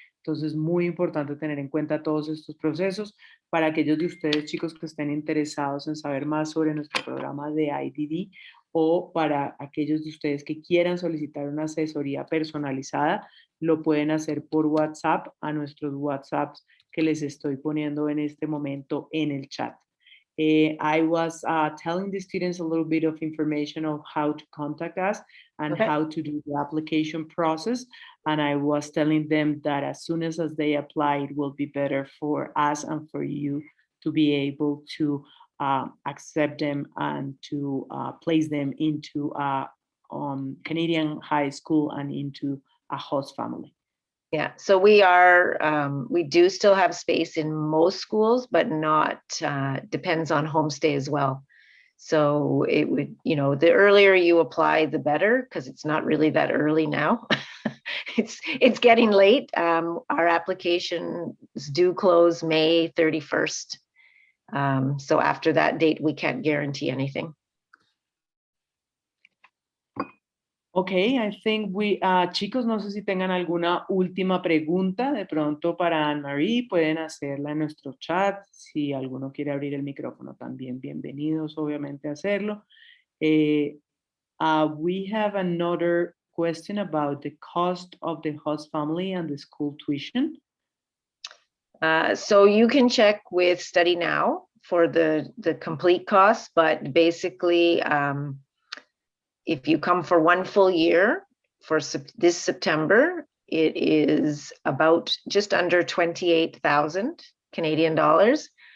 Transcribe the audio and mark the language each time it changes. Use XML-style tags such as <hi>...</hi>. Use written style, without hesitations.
<es>Entonces, muy importante tener en cuenta todos estos procesos. Para aquellos de ustedes, chicos, que estén interesados en saber más sobre nuestro programa de IdD, o para aquellos de ustedes que quieran solicitar una asesoría personalizada, lo pueden hacer por WhatsApp a nuestros WhatsApps que les estoy poniendo en este momento en el chat.</es> <en>I was telling the students a little bit of information of how to contact us and how to do the application process. And I was telling them that as soon as they apply, it will be better for us and for you to be able to accept them and to place them into Canadian high school and into a host family. Yeah, so we do still have space in most schools, but not, depends on homestay as well. So it would, the earlier you apply, the better, because it's not really that early now. It's getting late. Our applications do close May 31st. So after that date, we can't guarantee anything. Okay, I think</en> <es>chicos, no sé si tengan alguna última pregunta de pronto para Anne-Marie, pueden hacerla en nuestro chat. Si alguno quiere abrir el micrófono también, bienvenidos obviamente a hacerlo.</es> <en>We have another question about the cost of the host family and the school tuition. So you can check with Study Now for the complete cost, but basically, if you come for one full year for this September, it is about just under 28,000 Canadian dollars.</en>